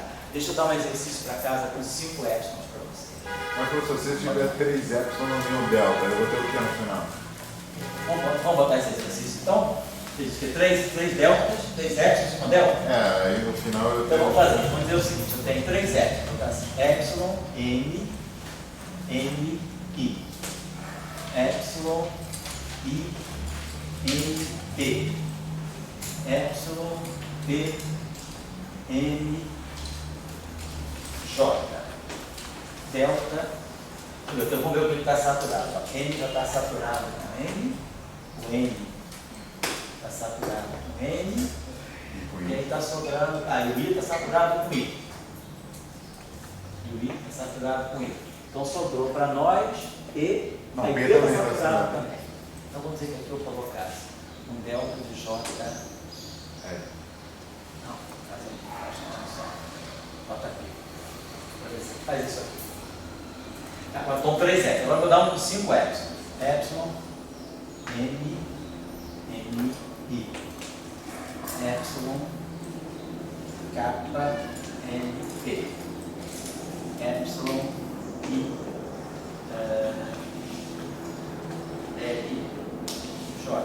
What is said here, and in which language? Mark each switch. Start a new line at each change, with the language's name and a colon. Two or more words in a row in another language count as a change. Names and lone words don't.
Portuguese: Deixa eu dar um exercício para casa com 5 épsilons para você. Mas professor, se eu tiver 3 épsilon e um delta, eu vou ter o que no final? Vamos botar esse exercício então? Diz que 3 deltas, 3 épsilons e uma delta? É, aí no final eu Então tenho... vamos fazer, vamos dizer o seguinte, eu tenho 3 épsilons, vou botar assim, épsilon, N, N, I. Épsilon, I, N, P. Épsilon, P, N, J. Delta, então vamos ver o que está saturado. Ó. N já está saturado com N, o N está saturado com N, e aí está sobrando, e o I está saturado com I. E o I está saturado com I. Então sobrou para nós E, Não, aí P P está também está saturado saturado. também. Então vamos dizer que aqui eu colocasse um delta de J. Não, faz aqui, só. Bota aqui. Faz isso aqui. Agora estão 3 épsilon. Agora eu vou dar um 5 épsilon. Épsilon, N, N, I. Épsilon, kappa, N, P. Épsilon, I, L, J.